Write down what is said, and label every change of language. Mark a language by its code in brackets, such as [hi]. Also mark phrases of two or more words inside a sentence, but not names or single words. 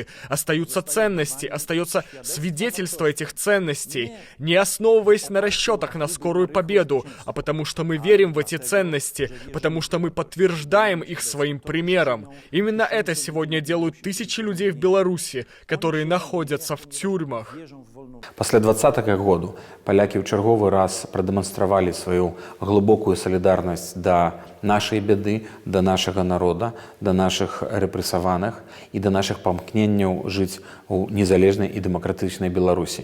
[ru] Остаются ценности, остается свидетельство этих ценностей, не основываясь на расчетах на скорую победу, а потому что мы верим в эти ценности, потому что мы подтверждаем их своим примером. Именно это сегодня делают тысячи людей в Беларуси, которые находятся в тюрьмах. [be] Пасля 20-го году палякі ў чарговы раз прадэманстравалі сваю глыбокую салідарнасць да нашай бяды, да нашага народа, да нашых рэпрэсаваных і да нашых памкненняў жыць у незалежнай і дэмакратычнай Беларусі.